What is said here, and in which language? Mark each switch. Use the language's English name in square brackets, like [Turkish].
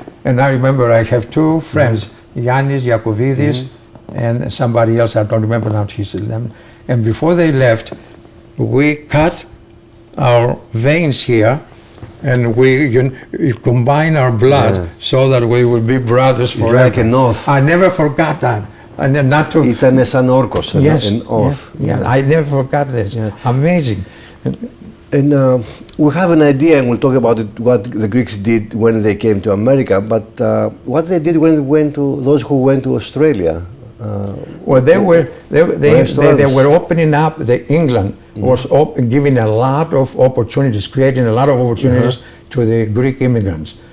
[English] And I remember I have 2 friends, Yannis Yakovidis and somebody else, I don't remember now his name. And before they left, we cut our veins here and we combine our blood so that we would be brothers forever. Like an oath. I never forgot that. And then not to... [Greek] Ήταν σαν όρκος, [English] an oath. I never forgot this. Amazing. And we have an idea, and we'll talk about it, what the Greeks did when they came to America, but what they did when they went to, those who went to Australia, Well, they were opening up. England was giving a lot of opportunities, creating a lot of opportunities to the Greek immigrants.